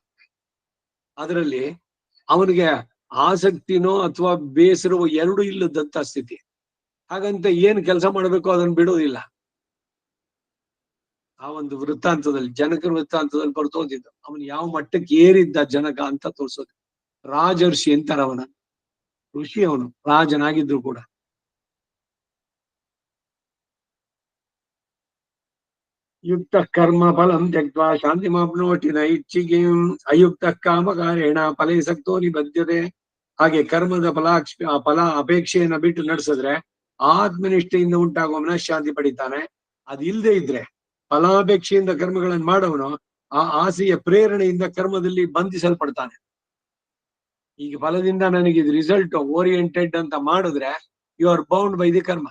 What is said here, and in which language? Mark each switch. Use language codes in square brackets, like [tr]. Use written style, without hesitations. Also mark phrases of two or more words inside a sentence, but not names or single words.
[kn] ಅದರಲ್ಲಿ ಅವನಿಗೆ ಆಸಕ್ತಿನೋ ಅಥವಾ ಬೇಸರವೋ ಎರಡೂ ಇಲ್ಲದಂತ ಸ್ಥಿತಿ. ಹಾಗಂತ ಏನ್ ಕೆಲಸ ಮಾಡ್ಬೇಕು ಅದನ್ನ ಬಿಡೋದಿಲ್ಲ. ಆ ಒಂದು ವೃತ್ತಾಂತದಲ್ಲಿ, ಜನಕರ ವೃತ್ತಾಂತದಲ್ಲಿ ಬರ್ತೋದಿದ್ದು ಅವನು ಯಾವ ಮಟ್ಟಕ್ಕೆ ಏರಿದ್ದ ಜನಕ ಅಂತ ತೋರ್ಸೋದು. ರಾಜರ್ಷಿ ಅಂತಾರ ಅವನ, ಋಷಿ ಅವನು, ರಾಜನಾಗಿದ್ರು ಕೂಡ. [sa] ಯುಕ್ತ ಕರ್ಮ ಫಲಂ ತ್ಯಕ್ತ್ವ ಶಾಂತಿ ಮಾಪ್ನೋಟಿ ನೈಚ್ಛಿಕೀಂ ಅಯುಕ್ತ ಕಾಮಕಾರೇಣ ಫಲೇ ಸಕ್ತೋ ನಿಬದ್ಧತೆ. [kn] ಹಾಗೆ ಕರ್ಮದ ಫಲ ಅಪೇಕ್ಷೆಯನ್ನ ಬಿಟ್ಟು ನಡೆಸಿದ್ರೆ ಆತ್ಮನಿಷ್ಠೆಯಿಂದ ಉಂಟಾಗುವ ಮನಃಶಾಂತಿ ಪಡಿತಾನೆ. ಅದಿಲ್ಲದೆ ಇದ್ರೆ ಫಲಾಪೇಕ್ಷೆಯಿಂದ ಕರ್ಮಗಳನ್ನು ಮಾಡವನು ಆ ಆಸೆಯ ಪ್ರೇರಣೆಯಿಂದ ಕರ್ಮದಲ್ಲಿ ಬಂಧಿಸಲ್ಪಡ್ತಾನೆ. ಈಗ ಫಲದಿಂದ ನನಗೆ ಇದು [en] result oriented [kn] ಅಂತ ಮಾಡಿದ್ರೆ [en] you are bound by the karma.